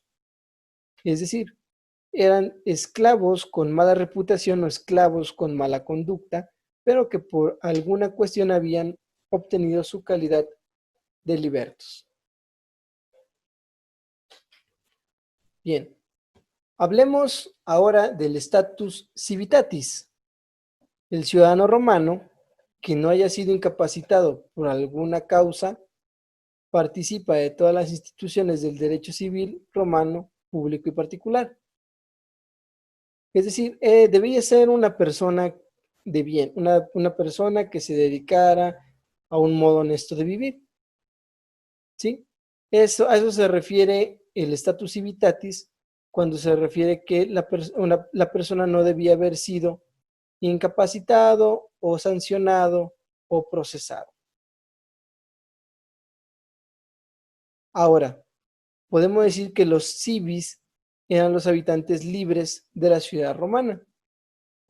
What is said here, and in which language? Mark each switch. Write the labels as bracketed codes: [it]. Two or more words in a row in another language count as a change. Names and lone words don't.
[es] Es decir, eran esclavos con mala reputación o esclavos con mala conducta, pero que por alguna cuestión habían obtenido su calidad de libertos. Bien, hablemos ahora del [la] status civitatis. [es] El ciudadano romano que no haya sido incapacitado por alguna causa participa de todas las instituciones del derecho civil romano, público y particular. Es decir, debía ser una persona de bien, una persona que se dedicara a un modo honesto de vivir. ¿Sí? A eso se refiere el [la] status civitatis [es] cuando se refiere que la persona no debía haber sido incapacitado o sancionado o procesado. Ahora, podemos decir que los civis eran los habitantes libres de la ciudad romana.